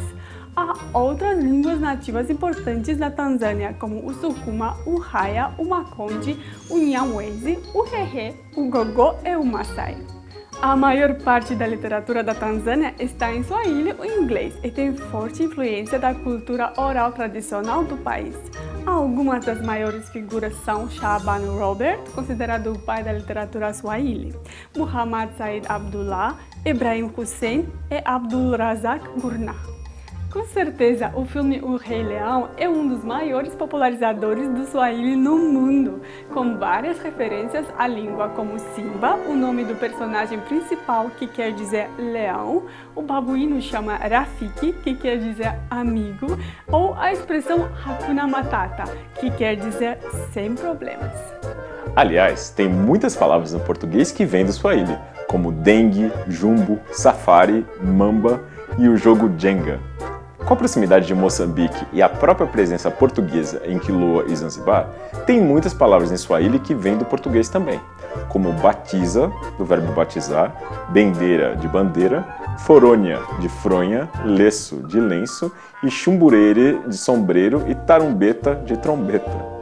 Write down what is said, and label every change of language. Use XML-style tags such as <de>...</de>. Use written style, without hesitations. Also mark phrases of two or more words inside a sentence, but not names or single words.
<pt>Há outras línguas nativas importantes na Tanzânia, como o Sukuma, o Haya, o Makonde, o Nyamwezi, o Hehe, o Gogo e o Maasai. A maior parte da literatura da Tanzânia está em Swahili ou inglês e tem forte influência da cultura oral tradicional do país. Algumas das maiores figuras são Shaban Robert, considerado o pai da literatura Swahili, Muhammad Said Abdullah, Ibrahim Hussein e Abdul Razak Gurnah. Com certeza, o filme O Rei Leão é um dos maiores popularizadores do Swahili no mundo, com várias referências à língua como Simba, o nome do personagem principal que quer dizer leão, o babuíno chama Rafiki, que quer dizer amigo, ou a expressão</pt> <sw>Hakuna Matata,</sw> <pt>que quer dizer sem problemas. Aliás, tem muitas palavras no português que vêm do Swahili, como dengue, jumbo, safari, mamba e o jogo Jenga. Com a proximidade de Moçambique e a própria presença portuguesa em Quiloa e Zanzibar, tem muitas palavras em Swahili que vêm do português também, como batiza, do verbo batizar, bendeira, de bandeira, forônia, de fronha, leço, de lenço, e chumburere, de sombreiro, e tarumbeta, de trombeta.</pt>